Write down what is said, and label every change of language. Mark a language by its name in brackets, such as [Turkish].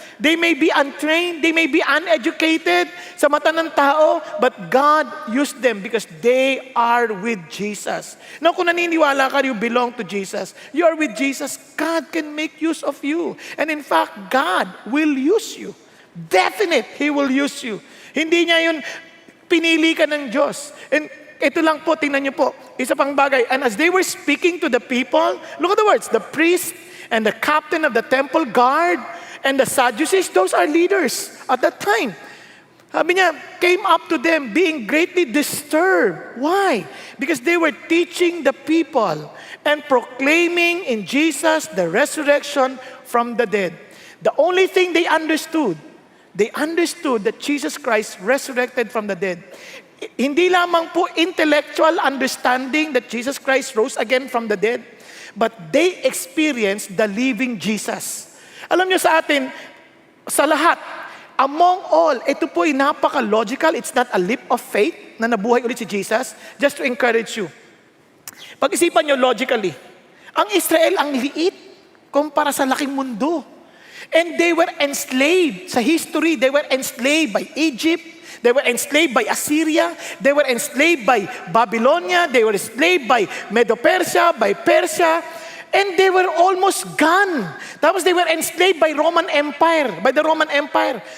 [English] They may be untrained, they may be uneducated [Filipino] sa mata ng tao, [English] but God used them because they are with Jesus. Now, [Filipino] kung naniniwala ka, [English] you belong to Jesus, you are with Jesus, God can make use of you. And in fact, God will use you. Definite, He will use you. [Filipino] Hindi niya yun, pinili ka ng Diyos. [English] And [Filipino] ito lang po, tingnan niyo po, isa pang bagay. [English] And as they were speaking to the people, look at the words, the priest and the captain of the temple guard, and the Sadducees, those are leaders at that time. [Filipino] Sabi niya, [English] came up to them being greatly disturbed. Why? Because they were teaching the people and proclaiming in Jesus the resurrection from the dead. The only thing they understood that Jesus Christ resurrected from the dead. [Filipino] Hindi lamang po [English] intellectual understanding that Jesus Christ rose again from the dead, but they experienced the living Jesus. [Filipino] Alam niyo sa atin, sa lahat, [English] among all, [Filipino] ito po'y napaka-logical, [English] it's not a leap of faith [Filipino] na nabuhay ulit si Jesus. [English] Just to encourage you. [Filipino] Pag-isipan niyo logically, ang Israel ang liit kumpara sa laking mundo. [English] And they were enslaved. [Filipino] Sa history, [English] they were enslaved by Egypt, they were enslaved by Assyria, they were enslaved by Babylonia, they were enslaved by Medo-Persia, by Persia, and they were almost gone. Tapos they were enslaved by the Roman Empire.